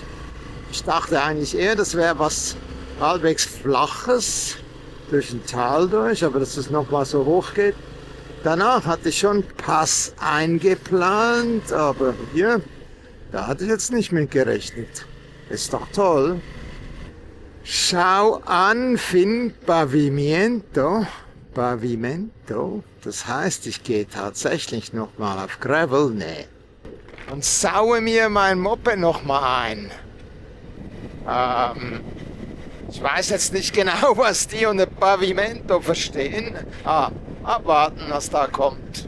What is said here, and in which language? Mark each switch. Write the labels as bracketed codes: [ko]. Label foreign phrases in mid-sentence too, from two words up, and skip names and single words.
[de] Ich dachte eigentlich eher, das wäre was halbwegs Flaches durch ein Tal durch, aber dass es nochmal so hoch geht. Danach hatte ich schon Pass eingeplant, aber hier, da hatte ich jetzt nicht mit gerechnet. Ist doch toll. Schau an, [es] fin pavimento. [de] Pavimento, das heißt, ich gehe tatsächlich nochmal auf Gravel, nee. Und saue mir mein Moped nochmal ein. Ich weiß jetzt nicht genau, was die unter Pavimento verstehen. Abwarten, was da kommt.